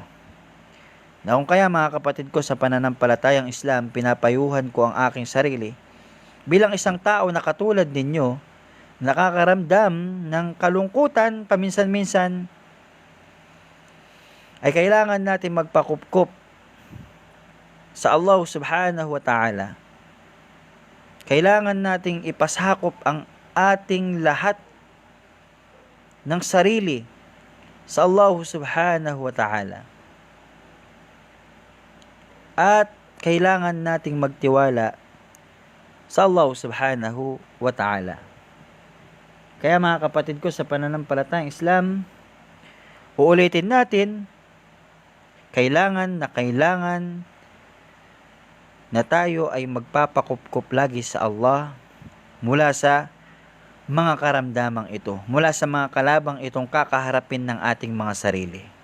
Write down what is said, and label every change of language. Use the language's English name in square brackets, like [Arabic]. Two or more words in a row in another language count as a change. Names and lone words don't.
[Filipino] Na kung kaya mga kapatid ko sa pananampalatayang Islam, pinapayuhan ko ang aking sarili bilang isang tao na katulad ninyo, nakakaramdam ng kalungkutan paminsan-minsan, ay kailangan natin magpakupkup sa Allah [Arabic] سبحانه وتعالى. [Filipino] Kailangan nating ipasakop ang ating lahat ng sarili sa Allah [Arabic] سبحانه وتعالى. [Filipino] At kailangan nating magtiwala sa Allah [Arabic] سبحانه وتعالى. [Filipino] Kaya mga kapatid ko sa pananampalatayang Islam, uulitin natin, kailangan na tayo ay magpapakupkup lagi sa Allah mula sa mga karamdamang ito, mula sa mga kalabang itong kakaharapin ng ating mga sarili.